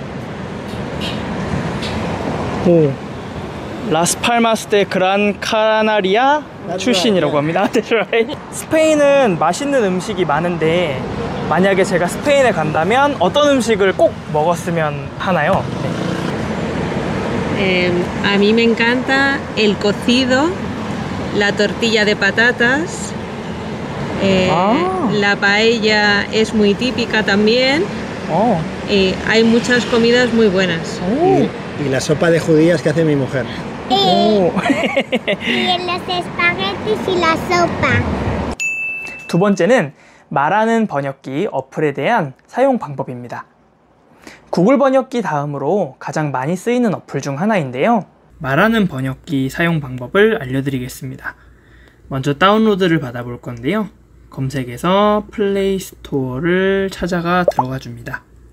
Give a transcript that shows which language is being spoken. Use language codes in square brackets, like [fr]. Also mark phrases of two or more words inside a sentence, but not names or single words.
[ko] 오, 라스팔마스 데 그란 카나리아 출신이라고 합니다. 스페인은 맛있는 음식이 많은데 만약에 제가 스페인에 간다면 어떤 음식을 꼭 먹었으면 하나요? [es] A mí me encanta el cocido, la tortilla de patatas, la paella es muy típica también. Hay muchas comidas muy buenas. Y la sopa de judías que hace mi mujer. Y los espaguetis y la sopa. [ko] 두 번째는 말하는 번역기 어플에 대한 사용 방법입니다. 구글 번역기 다음으로 가장 많이 쓰이는 어플 중 하나인데요. 말하는 번역기 사용 방법을 알려드리겠습니다. 먼저 다운로드를 받아볼 건데요. 검색에서 플레이 스토어를 찾아가 들어가 줍니다.